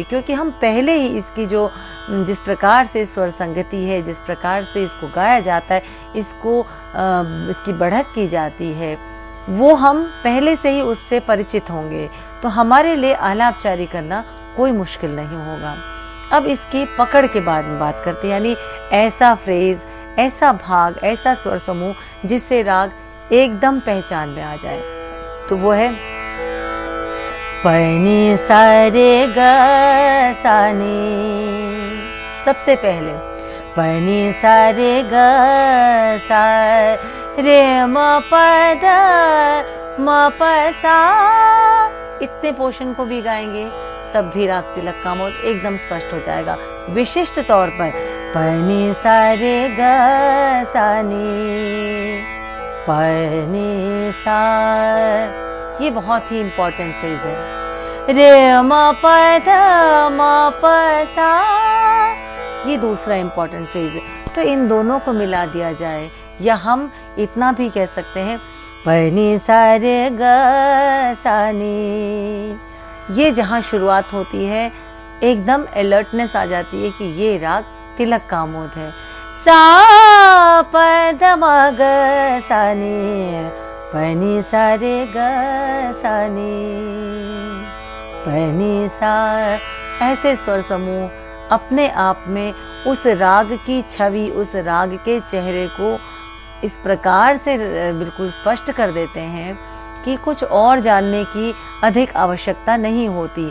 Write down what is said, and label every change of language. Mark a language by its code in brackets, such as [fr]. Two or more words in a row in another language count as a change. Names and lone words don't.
[hi] क्योंकि हम पहले ही इसकी जो जिस प्रकार से स्वर संगति है, जिस प्रकार से इसको गाया जाता है, इसकी बढ़त की जाती है, वो हम पहले से ही उससे परिचित होंगे, तो हमारे लिए आलाप जारी करना कोई मुश्किल नहीं होगा। अब इसकी पकड़ के बाद में बात करते हैं, यानी ऐसा फ्रेज, ऐसा भाग, ऐसा स्वर समूह जिससे राग एकदम पहचान में आ जाए, तो वो है पनी सा रे ग सा नी। सबसे पहले पनी सा रे ग सा रे म प द म प सा। इतने पोर्शन को भी गाएंगे तब भी राग तिलक कामोद एकदम स्पष्ट हो जाएगा। विशिष्ट तौर पर पनी सा रे ग सा नी, पनी सा, ये बहुत ही [en] important phrase [hi] है। रे म प ध म प सा, ये दूसरा [en] important phrase [hi] है। तो इन दोनों को मिला दिया जाए, या हम इतना भी कह सकते हैं पनी सा रे ग सा नी। ये जहाँ शुरुआत होती है एकदम अलर्टनेस आ जाती है कि ये राग तिलक कामोद है। सा प ध म ग सा नी, पनी सा रे ग सा नी, पनी सा। ऐसे स्वर समूह अपने आप में उस राग की छवि, उस राग के चेहरे को इस प्रकार से बिल्कुल स्पष्ट कर देते हैं कि कुछ और जानने की अधिक आवश्यकता नहीं होती।